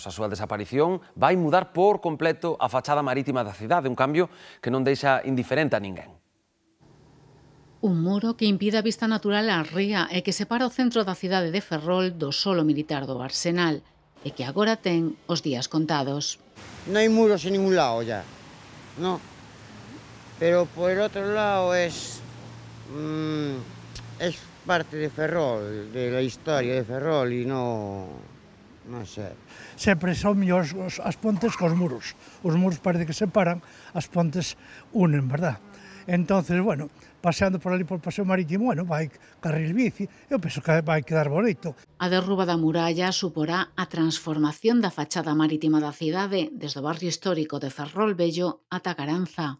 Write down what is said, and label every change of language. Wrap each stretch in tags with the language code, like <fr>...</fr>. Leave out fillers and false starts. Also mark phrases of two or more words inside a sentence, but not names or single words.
<gl>A súa desaparición vai mudar por completo a fachada marítima da cidade, un cambio que non deixa indiferente a ninguén. Un muro que impide a vista natural á ría e que separa o centro da cidade de Ferrol do solo militar do arsenal e que agora ten os días contados. Non hai muros en ningún lado ya,</gl> <es>no. Pero por el otro lado es parte de Ferrol, de la historia de Ferrol</es> <gl>e non sei. Sempre son mellores as pontes cos muros. Os muros parece que separan, as pontes unen, verdad? Entonces, bueno, paseando por ali por o paseo marítimo, bueno, vai carril bici, eu penso que vai quedar bonito. A derruba da muralla suporá a transformación da fachada marítima da cidade desde o barrio histórico de Ferrol Vello ata Caranza.</gl>